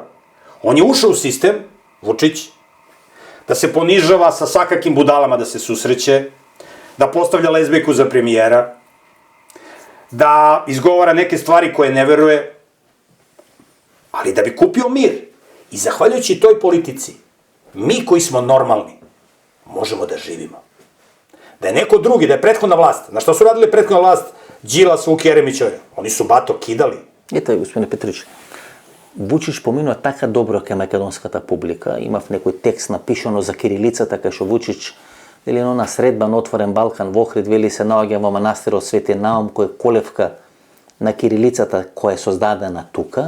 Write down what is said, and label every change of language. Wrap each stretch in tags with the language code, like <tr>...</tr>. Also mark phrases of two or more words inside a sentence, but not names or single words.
<sr>On je ušao u sistem, Vučić, da se ponižava sa svakakim budalama, da se susreće, da postavlja lezbejku za premijera, da izgovara neke stvari koje ne veruje, ali da bi kupio mir. I zahvaljujući toj politici, mi koji smo normalni, možemo da živimo. Da je neko drugi, da je prethodna vlast, na što su radili prethodna vlast, Đilas, Vuk Jeremić, oni su bato kidali.</sr> <mk>Ете, господине Петрич, Вучич поминува така добро кај македонската публика. Имав некој текст напишано за кирилицата, кај што Вучич вели на средба на Отворен Балкан во Охрид, вели се наоѓа во манастирот Свети Наум, кој е колевка на кирилицата која е создадена тука.</mk>